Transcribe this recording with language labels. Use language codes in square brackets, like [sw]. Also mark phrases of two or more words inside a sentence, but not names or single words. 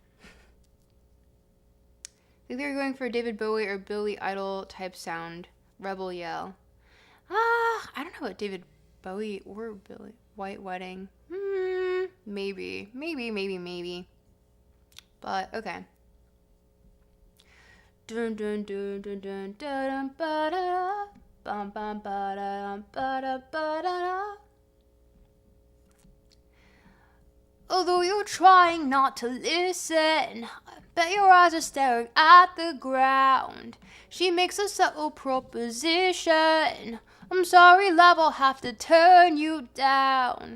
[en] I think they were going for a David Bowie or Billy Idol type sound. Rebel Yell. I don't know about David Bowie or Billy. White Wedding. Maybe. But, okay. Dun dun dun dun dun dun ba da bum bum ba da ba da. Although you're trying not to listen, I bet your eyes are staring at the ground. She makes a subtle proposition. I'm sorry, love, I'll have to turn you down.